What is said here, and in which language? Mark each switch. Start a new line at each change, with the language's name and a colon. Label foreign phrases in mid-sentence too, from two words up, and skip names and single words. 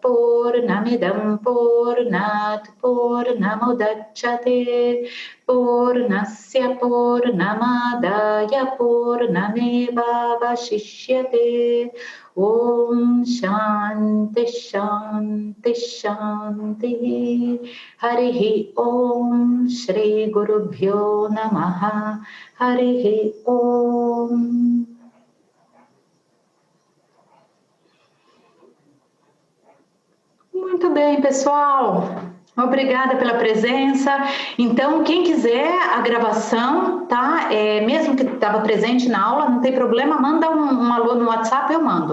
Sanskrit: Purnamidam Purnat Purnamudachyate Purnasya Purnamadaya Purnameva Vashishyate Om Shanti Shanti Shanti Harihi Om Shri Gurubhyo Namaha Harihi Om.
Portuguese: Muito bem, pessoal. Obrigada pela presença. Então, quem quiser a gravação, tá? Mesmo que estava presente na aula, não tem problema, manda um alô no WhatsApp, eu mando.